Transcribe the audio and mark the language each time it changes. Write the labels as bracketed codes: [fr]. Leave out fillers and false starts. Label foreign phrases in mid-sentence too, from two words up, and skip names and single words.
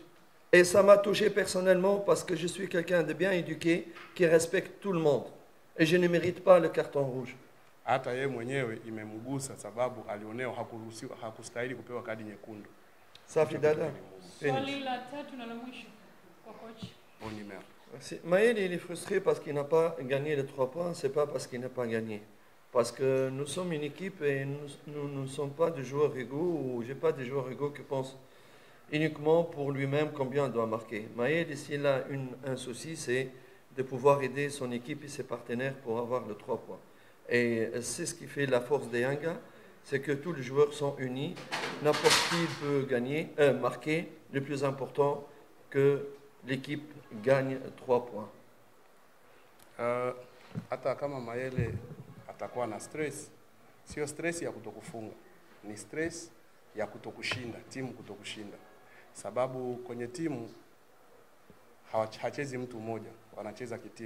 [fr] Et ça m'a touché personnellement parce que je suis quelqu'un de bien éduqué qui respecte tout le monde. Et je ne mérite pas le carton rouge. [sw] Hata yeye mwenyewe imemgusa sababu alionewa hakustahili kupewa kadi nyekundu. Safi dada. Swali la tatu na la mwisho kwa coach. [fr] Bon numéro. Maël, il est frustré parce qu'il n'a pas gagné les 3 points, c'est pas parce qu'il n'a pas gagné. Parce que nous sommes une équipe et nous ne sommes pas des joueurs égaux, ou j'ai pas des joueurs égaux qui pensent uniquement pour lui-même combien il doit marquer. Maël, s'il a un souci, c'est de pouvoir aider son équipe et ses partenaires pour avoir le 3 points. Et c'est ce qui fait la force des Yanga, c'est que tous les joueurs sont unis. N'importe qui peut gagner, marquer. Le plus important, que l'équipe gagne 3 points. [sw] Hata kama Mayele atakuwa na stress, sio stress ya kutokufunga, ni stress ya kutokushinda, timu kutokushinda. Sababu kwenye timu hachezi mtu mmoja, wanacheza kitimu.